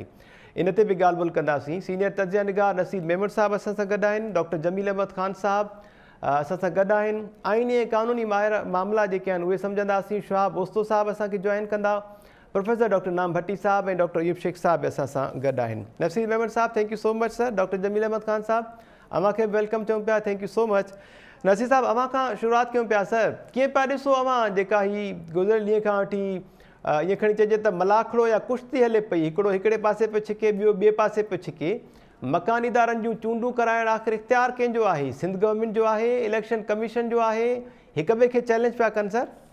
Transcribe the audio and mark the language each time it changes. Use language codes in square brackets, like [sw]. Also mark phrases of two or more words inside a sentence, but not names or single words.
[sd] इन ते बि ॻाल्हि ॿोल कंदासीं। सीनियर तजिया निगार नसीब मेमन साहब असां सां गॾु आहिनि। डॉक्टर जमील अहमद ख़ान साहब असां सां गॾु आहिनि। आइनी ऐं क़ानूनी मामला जेके आहिनि उहे सम्झंदासीं। शहाब ओस्तो साहब असांखे जॉइन कंदा। प्रोफेसर डॉक्टर नाम भट्टी साहब ऐं डॉक्टर अयूब शेख साहब असां सां गॾु आहिनि। नसीब मेमन साहब [en] thank you so much sir. [sd] डॉक्टर जमील अहमद ख़ान साहब अव्हांखे बि वेलकम चऊं पिया, [en] thank you so much. [sd] नसीब साहब अव्हां खां शुरूआत कयूं पिया सर, कीअं पिया ॾिसो अव्हां जेका ही गुज़िरियल ॾींहं खां वठी ईअं खणी चइजे त मलाखड़ो या कुश्ती हले पई, हिकिड़ो हिकिड़े पासे पियो छिके ॿियो ॿिए पासे पियो छिके, मकानी इदारनि जूं चूंडूं कराइण आख़िर इख़्तियार कंहिंजो आहे? सिंध गवर्नमेंट जो आहे, इलेक्शन कमीशन जो आहे, हिक ॿिए खे चैलेंज पिया कनि सर?